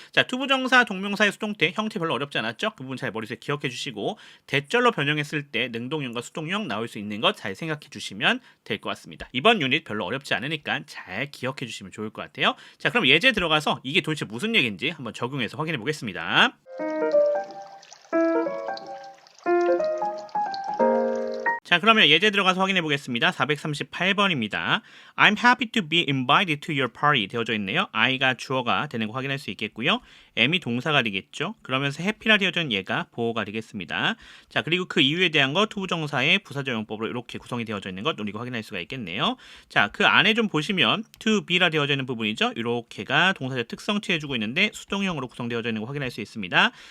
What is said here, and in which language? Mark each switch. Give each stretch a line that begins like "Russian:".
Korean: 자, 투부정사, 동명사의 수동태 형태 별로 어렵지 않았죠? 그 부분 잘 머릿속에 기억해 주시고 대절로 변형했을 때 능동형과 수동형 나올 수 있는 것 잘 생각해 주시면 될 것 같습니다. 이번 유닛 별로 어렵지 않으니까 잘 기억해 주시면 좋을 것 같아요. 자, 그럼 예제 들어가서 이게 도대체 무슨 얘기인지 한번 적용해서 확인해 보겠습니다. 자, 그러면 예제 들어가서 확인해 보겠습니다. 438번입니다.
English: I'm happy to be invited to your party
Korean: 되어져 있네요. I가 주어가 되는 거 확인할 수 있겠고요. M이 동사가 되겠죠. 그러면서 happy라 되어져 있는 얘가 보어가 되겠습니다. 자, 그리고 그 이유에 대한 거 투부정사의 부사적용법으로 이렇게 구성이 되어져 있는 것 우리가 확인할 수가 있겠네요. 자, 그 안에 좀 보시면 to be라 되어져 있는 부분이죠. 이렇게가 동사적 특성 취해주고 있는데 수동형으로 구성되어져 있는 거 확인할 수 있습니다.